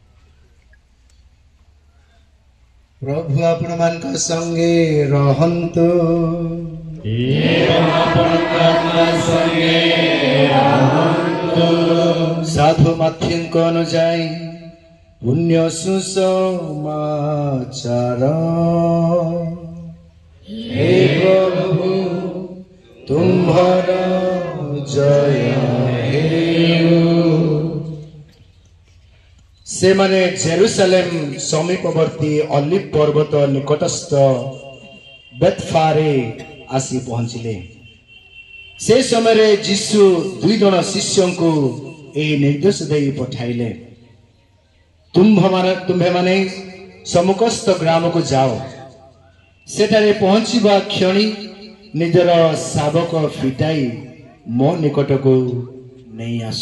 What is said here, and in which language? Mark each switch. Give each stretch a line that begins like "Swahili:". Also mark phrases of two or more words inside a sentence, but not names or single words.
Odia: ପ୍ରଭୁ ଆପଣମାନଙ୍କ ସଙ୍ଗେ ରହନ୍ତୁ। ସାଧୁ ମାଥ୍ୟୁଙ୍କ ଅନୁଯାୟୀ ପୁଣ୍ୟ ସୁସମାଚାର। ହେ ପ୍ରଭୁ ତୁମ୍ହାରା ଜୟ ହେଉ। ସେମାନେ ଜେରୁସାଲେମ ସମୀପବର୍ତ୍ତୀ ଅଲିଭ ପର୍ବତ ନିକଟସ୍ଥ ବେଥଫାରେ ଆସି ପହଞ୍ଚିଲେ। ସେ ସମୟରେ ଯୀଶୁ 2 ଜଣ ଶିଷ୍ୟଙ୍କୁ ଏହି ନିର୍ଦ୍ଦେଶ ଦେଇ ପଠାଇଲେ, ତୁମ୍ଭେମାନେ ସମ୍ମୁଖସ୍ଥ ଗ୍ରାମକୁ ଯାଅ, ସେଠାରେ ପହଞ୍ଚିବା କ୍ଷଣି ନିଜର ଶାବକ ଫିଟାଇ ମୋ ନିକଟକୁ ନେଇ ଆସ।